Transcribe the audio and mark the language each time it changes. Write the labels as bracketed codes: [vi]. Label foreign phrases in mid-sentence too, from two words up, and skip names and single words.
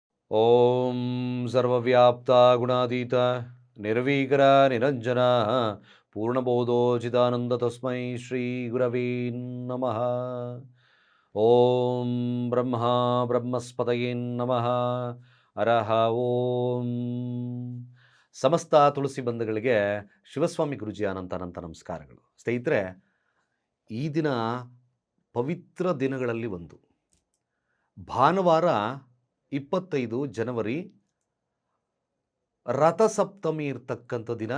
[sa] ಓಂ ಸರ್ವವ್ಯಾಪ್ತ ಗುಣಾತೀತ ನಿರ್ವೀಕರ ನಿರಂಜನ ಪೂರ್ಣಬೋಧೋಚಿತಾನಂದ ತಸ್ಮೈ ಶ್ರೀ ಗುರವೇ ನಮಃ. ಓಂ ಬ್ರಹ್ಮ ಬ್ರಹ್ಮಸ್ಪತಯೇ ನಮಃ. ಹರಃ ಓಂ. [kn] ಸಮಸ್ತ ತುಳಸಿ ಬಂಧುಗಳಿಗೆ ಶಿವಸ್ವಾಮಿ ಗುರುಜಿ ಅನಂತ ನಮಸ್ಕಾರಗಳು. ಸ್ನೇಹಿತರೆ, ಈ ದಿನ ಪವಿತ್ರ ದಿನಗಳಲ್ಲಿ ಒಂದು ಭಾನುವಾರ 25 ಜನವರಿ ರಥಸಪ್ತಮಿ ಇರ್ತಕ್ಕಂಥ ದಿನ.